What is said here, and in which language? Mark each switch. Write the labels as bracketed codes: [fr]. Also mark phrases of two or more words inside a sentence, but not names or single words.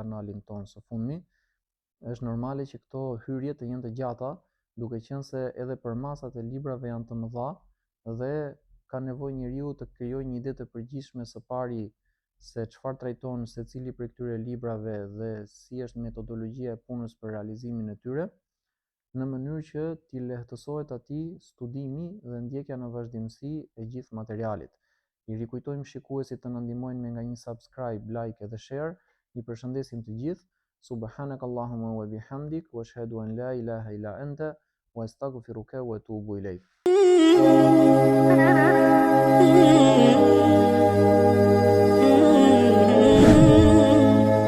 [sq] kanalin tonë së fundmi, është normale që këto hyrje të jenë të gjata, duke qenë se edhe përmasat e librave janë të mëdha dhe ka nevojë njeriu të krijojë një ide të përgjithshme së pari se çfarë trajton secili prej këtyre librave dhe si është metodologjia e punës për realizimin e tyre, në mënyrë që t'i lehtësohet atij studimi dhe ndjekja në vazhdimsi e gjithë materialit. I rikujtojmë shikuesit të na ndihmojnë me nga një [en] subscribe, like [sq] edhe share. Ju përshëndesim të gjithë. [ar] سبحانك اللهم وبحمدك وأشهد أن لا إله إلا أنت وأستغفرك وأتوب إليك.